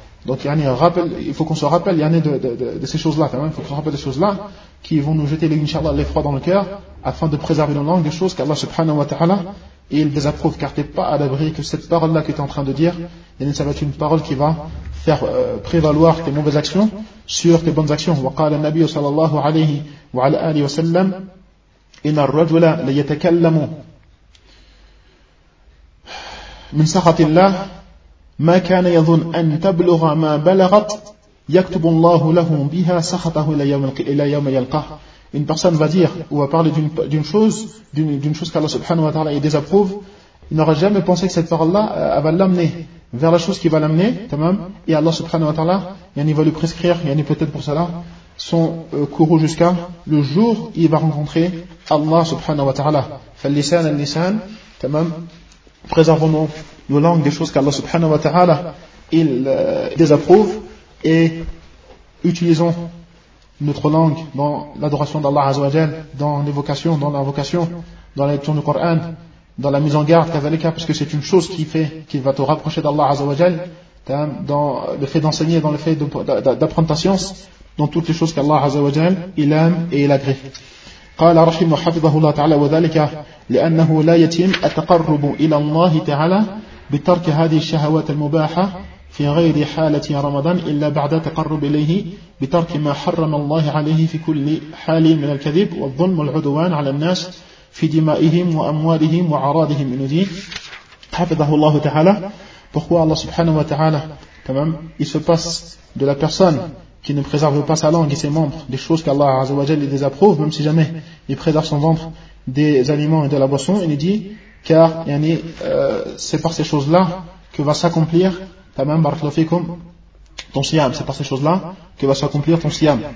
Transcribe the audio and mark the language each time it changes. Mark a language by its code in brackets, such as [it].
[fr] Donc, yani, il faut qu'on se rappelle, yani, de ces choses-là, il faut qu'on se rappelle des choses-là qui vont nous jeter, inshallah, l'effroi dans le cœur afin de préserver nos langues, des choses qu'Allah subhanahu wa ta'ala, et il désapprouve, car t'es pas à l'abri que cette parole-là que tu es en train de dire, yani, ça va être une parole qui va faire prévaloir tes mauvaises actions sur tes bonnes actions. [ar] وقال النبي صلى الله عليه وعلى آله وسلم إن الرجل ليتكلم من سخط الله ما كان يظن أن تبلغ ما بلغت يكتب الله له بها سخطه إلى يوم يلقاه. [fr] Une personne va dire ou va parler d'une chose qu'Allah subhanahu wa ta'ala désapprouve, il n'aura jamais pensé que cette parole-là va l'amener vers la chose qui va l'amener, tamam, et Allah subhanahu wa ta'ala, yani, va lui prescrire, yani, peut-être pour cela, son courroux jusqu'à le jour où il va rencontrer Allah subhanahu wa ta'ala. Fallisan al-lisan, tamam, préservons nos langues des choses qu'Allah subhanahu wa ta'ala, il désapprouve, et utilisons notre langue dans l'adoration d'Allah azawajal, dans l'évocation, dans l'invocation, dans la lecture du Coran, dans la mise en garde, kavalika, parce que c'est une chose qui va te rapprocher d'Allah azawajal, dans le fait d'enseigner, dans le fait d'apprendre ta science, dans toutes les choses qu'Allah azawajal, il aime et il agrée. [ar] قال رحمه حفظه الله تعالى وذلك لأنه لا يتم التقرب إلى الله تعالى بترك هذه الشهوات المباحة في غير حالة رمضان إلا بعد تقرب إليه بترك ما حرم الله عليه في كل حال من الكذب والظلم والعدوان على الناس في دمائهم وأموالهم وعراضهم من دين حفظه الله تعالى. [fr] Pourquoi Allah subhanahu wa ta'ala, tamam, il se passe de la personne qui ne préserve pas sa langue et ses membres des choses qu'Allah azza wa jalla désapprouve, même si jamais il préserve son ventre des aliments et de la boisson, il dit car yani, c'est par ces choses-là que va s'accomplir tamam, [ar] barakallahu fikum, [fr] ton siyam, c'est par ces choses-là que va s'accomplir ton siyam.